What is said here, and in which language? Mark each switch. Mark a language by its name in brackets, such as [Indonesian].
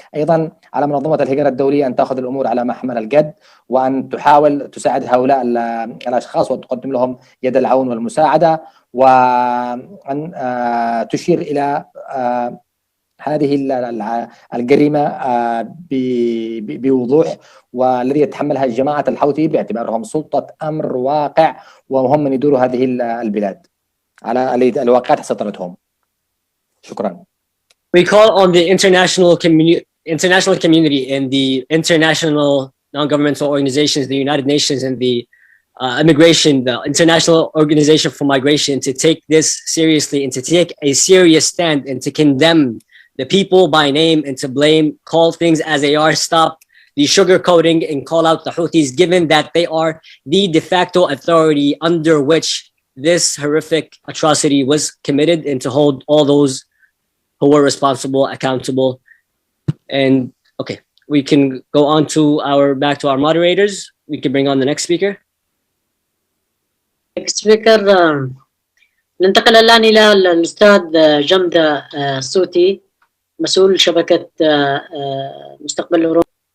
[Arabic] أيضا على منظمة الهجرة الدولية أن تأخذ الأمور على محمل الجد، وأن تحاول تساعد هؤلاء الأشخاص وتقدم لهم يد العون والمساعدة، وأن تشير إلى هذه الجريمة بوضوح، والذي يتحملها جماعة الحوثي باعتبارهم سلطة أمر واقع، وهم من يدوروا هذه البلاد على الواقعات سيطرتهم. شكرا. [English] We call on the international community and the international non-governmental organizations, the United Nations and the the International Organization for Migration, to take this seriously and to take a serious stand and to condemn the people by name and to call things as they are, stop the sugarcoating and call out the Houthis, given that they are the de facto authority under which this horrific atrocity was committed, and to hold all those who were responsible accountable. And okay, we can go on to back to our moderators. We can bring on the next speaker. Next speaker, [Arabic] ننتقل الآن إلى الأستاذ جمدة السوتي، مسؤول شبكة مستقبل أوروبا.